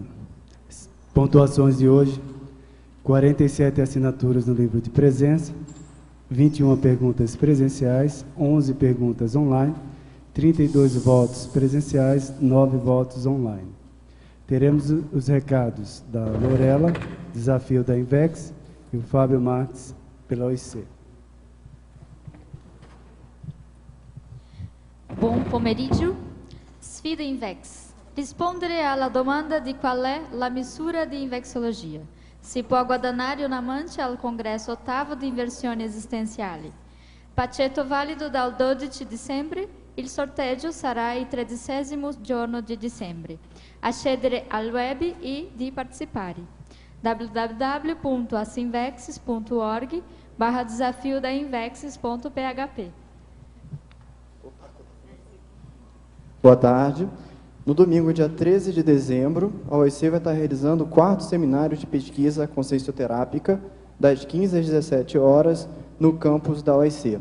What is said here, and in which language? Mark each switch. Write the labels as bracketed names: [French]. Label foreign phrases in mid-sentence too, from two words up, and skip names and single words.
[Portuguese] Pontuações de hoje: 47 assinaturas no livro de presença, 21 perguntas presenciais, 11 perguntas online, 32 votos presenciais, 9 votos online. Teremos os recados da Lorela, desafio da Invex, e o Fábio Marques, pela OIC. [Italian] Buon pomeriggio. Sfida Invex. Rispondere alla domanda di qual è la misura di Invexologia. Si può guadagnare una mancia al congresso ottavo di inversioni esistenziali. Pacchetto valido dal 12 dicembre. Il sorteggio sarà il 13° giorno di dicembre. Accedere al web e di partecipare. [Portuguese] www.asinvexes.org/desafio da invexes.php. Boa tarde. No domingo, dia 13 de dezembro, a OIC vai estar realizando o 4º seminário de pesquisa consciencioterápica, das 15 às 17 horas, no campus da OIC.